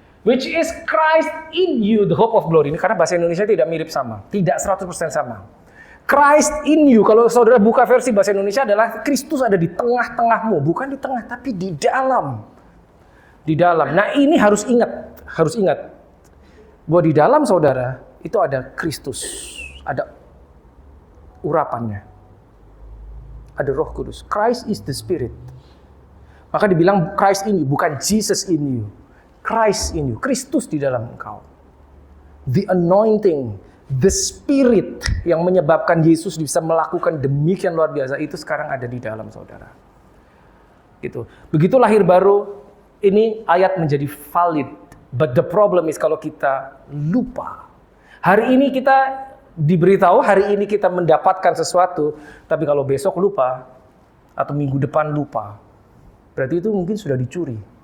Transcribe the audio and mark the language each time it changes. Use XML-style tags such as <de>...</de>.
<en>Which is Christ in you, the hope of glory.</en> <id>Ini karena bahasa Indonesia tidak mirip sama, tidak 100% sama.</id> <en>Christ in you,</en> <id>kalau saudara buka versi bahasa Indonesia adalah Kristus ada di tengah-tengahmu, bukan di tengah tapi di dalam. Di dalam. Nah, ini harus ingat bahwa di dalam saudara itu ada Kristus, ada urapannya. Ada Roh Kudus.</id> <en>Christ is the Spirit.</en> <id>Maka dibilang</id> <en>Christ in you, bukan Jesus in you. Christ in you,</en> <id>Kristus di dalam engkau.</id> <en>The anointing, the Spirit</en> <id>yang menyebabkan Yesus bisa melakukan demikian luar biasa itu sekarang ada di dalam saudara. Gitu. Begitu lahir baru, ini ayat menjadi valid.</id> <en>But the problem is</en> <id>kalau kita lupa. Hari ini kita diberitahu, hari ini kita mendapatkan sesuatu, tapi kalau besok lupa, atau minggu depan lupa, berarti itu mungkin sudah dicuri.</id>